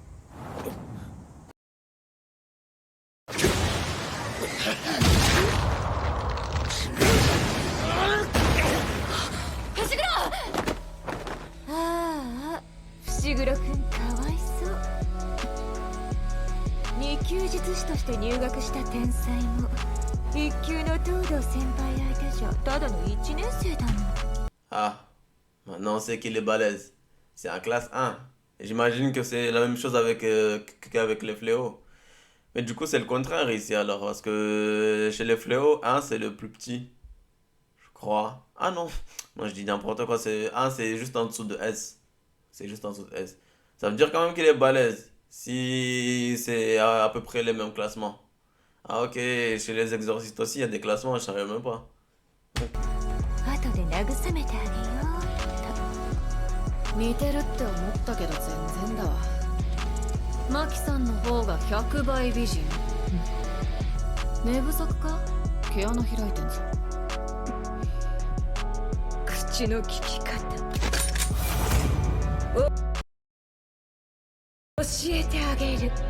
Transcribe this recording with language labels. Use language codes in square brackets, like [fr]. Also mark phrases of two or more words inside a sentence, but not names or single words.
[ja] ああ、伏黒くんかわいそう。二級術師として入学した天才も一級の東堂先輩相手じゃただの一年生だもん。 [fr] Ah, maintenant on sait qu'il est balèze. C'est en classe 1. Et j'imagine que c'est la même chose qu'avec les fléaux. Mais du coup, c'est le contraire ici alors. Parce que chez les fléaux, 1 c'est le plus petit. Je crois. Ah non, moi je dis n'importe quoi. 1 c'est juste en dessous de S. C'est juste en dessous de S. Ça veut dire quand même qu'il est balèze. Si c'est à peu près les mêmes classements. Ah ok, chez les exorcistes aussi, il y a des classements, je savais même pas. [ja] 後で慰めてあげよう。似てるって思ったけど全然だわ。マキさんの方が100倍美人。寝不足か？毛穴開いてんぞ。口の利き方教えてあげる。